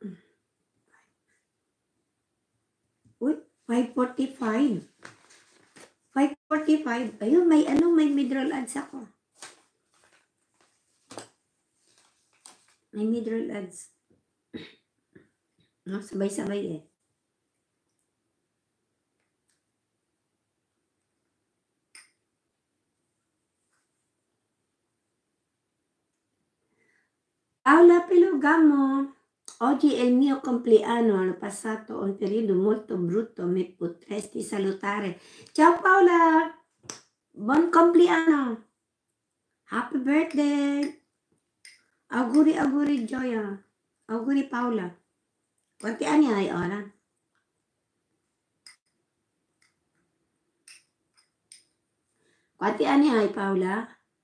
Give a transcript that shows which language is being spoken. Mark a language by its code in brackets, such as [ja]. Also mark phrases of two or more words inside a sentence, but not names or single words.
[tl] Uy, 545. 545. Ayun, may mineral ads ako. May mineral ads. No, sabay-sabay eh. [it] Paola Pelogamo, oggi è il mio compleanno, hanno passato un periodo molto brutto, mi potresti salutare. Ciao Paola, buon compleanno, [en] happy birthday, [it] auguri Gioia, auguri Paola. Quanti anni hai ora? Quanti anni hai Paola?